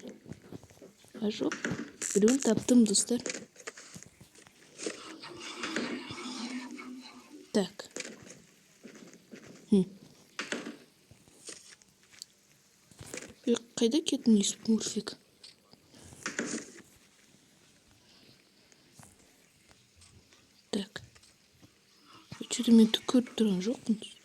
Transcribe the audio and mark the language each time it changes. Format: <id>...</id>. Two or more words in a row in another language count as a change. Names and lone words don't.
<kk>А жоқ. Біреуін таптым, достар. Так. Қайда кеттің, смурфик? Так. Что-то мен түк көріп тұрған жоқпын.</kk>